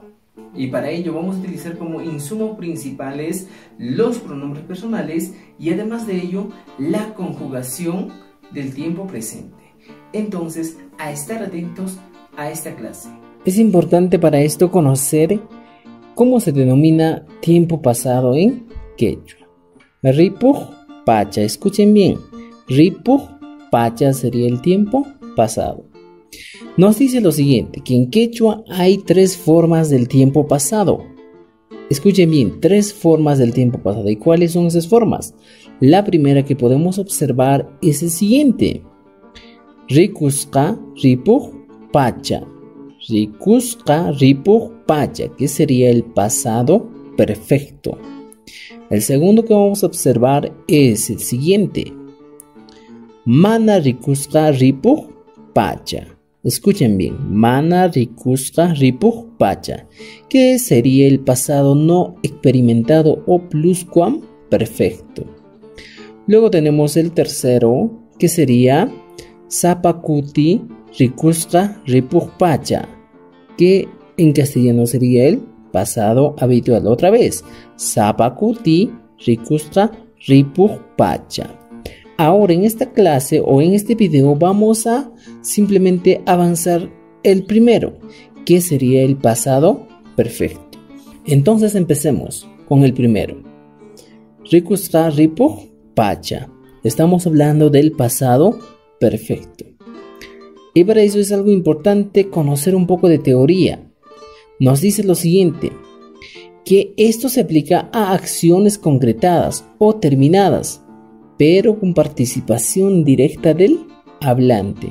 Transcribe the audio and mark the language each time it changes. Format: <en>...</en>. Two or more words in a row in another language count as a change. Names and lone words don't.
<es>Y para ello vamos a utilizar como insumos principales los pronombres personales y además de ello la conjugación del tiempo presente. Entonces, a estar atentos a esta clase. Es importante para esto conocer cómo se denomina tiempo pasado en quechua.</es> <qu>Ripuj pacha,</qu> <es>escuchen bien.</es> <qu>Ripuj pacha</qu> <es>sería el tiempo pasado. Nos dice lo siguiente, que en quechua hay tres formas del tiempo pasado. Escuchen bien, tres formas del tiempo pasado. ¿Y cuáles son esas formas? La primera que podemos observar es el siguiente.</es> <qu>Rikusqa ripuj pacha. Rikusqa ripuj pacha,</qu> <es>que sería el pasado perfecto. El segundo que vamos a observar es el siguiente.</es> <qu>Mana rikusqa ripuj pacha.</qu> <es>Escuchen bien,</es> <qu>mana rikusqa ripuj pacha,</qu> <es>que sería el pasado no experimentado o pluscuamperfecto. Luego tenemos el tercero, que sería</es> <qu>Zapakuti rikusqa ripuj pacha,</qu> <es>que en castellano sería el pasado habitual. Otra vez,</es> <qu>Zapakuti rikusqa ripuj pacha.</qu> <es>Ahora en esta clase o en este video vamos a simplemente avanzar el primero, que sería el pasado perfecto. Entonces empecemos con el primero.</es> <qu>Rikusqa ripuj pacha.</qu> <es>Estamos hablando del pasado perfecto. Y para eso es algo importante conocer un poco de teoría. Nos dice lo siguiente, que esto se aplica a acciones concretadas o terminadas, pero con participación directa del hablante.</es>